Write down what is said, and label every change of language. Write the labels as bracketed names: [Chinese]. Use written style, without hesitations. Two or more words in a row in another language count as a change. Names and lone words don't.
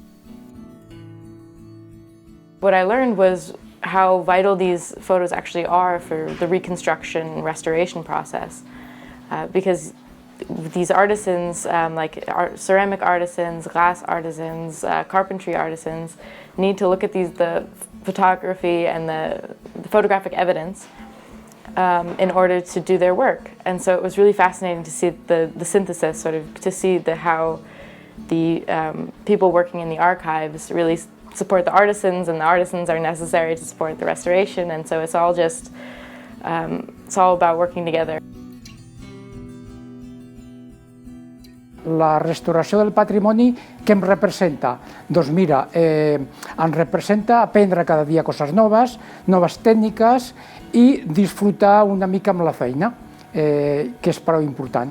[English] What I learned was how vital these photos actually are for the reconstruction and restoration process, because these artisans, ceramic artisans, glass artisans, carpentry artisans, need to look at the photography and the photographic evidence in order to do their work. And so it was really fascinating to see the synthesis, sort of to see how the people working in the archives really support the artisans, and the artisans are necessary to support the restoration. And so it's all just, it's all about working together. [Catalan] La restauració del patrimoni, què em representa? Doncs mira, em representa aprendre cada dia coses noves, noves tècniques i disfrutar una mica amb la feina, que és prou important.